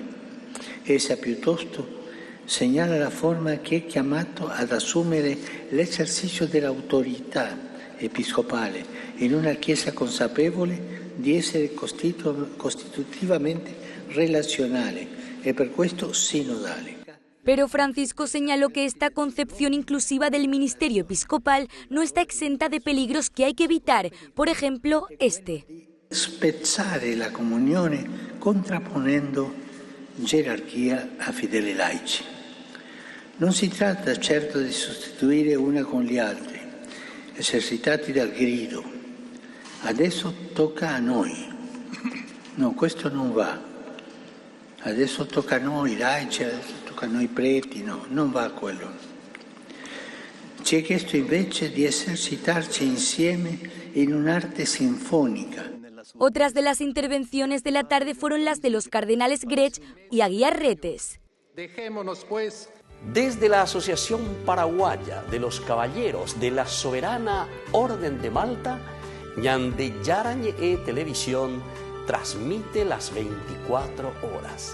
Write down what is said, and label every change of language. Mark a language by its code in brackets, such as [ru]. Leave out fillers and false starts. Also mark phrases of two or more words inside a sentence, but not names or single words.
[it] Essa piuttosto segnala la forma che è chiamato ad assumere l'esercizio dell'autorità episcopale in una Chiesa consapevole di essere costitutivamente relazionale e per questo sinodale. [es] Pero Francisco señaló que esta concepción inclusiva del ministerio episcopal no está exenta de peligros que hay que evitar, por ejemplo, este. [it] Spezzare la comunione contrapponendo gerarchia a fedeli laici. Non si tratta certo di sostituire una con gli altri, esercitati dal grido. Adesso tocca a noi. No, questo non va. Adesso tocca a noi laici, adesso tocca a noi preti, no, non va quello. Ci è chiesto invece di esercitarci insieme in un'arte sinfonica. [es] Otras de las intervenciones de la tarde fueron las de los cardenales Grech y Aguiar Retes. Dejémonos pues. Desde la Asociación Paraguaya de los Caballeros de la Soberana Orden de Malta, Ñande Yarañe Televisión transmite las 24 horas.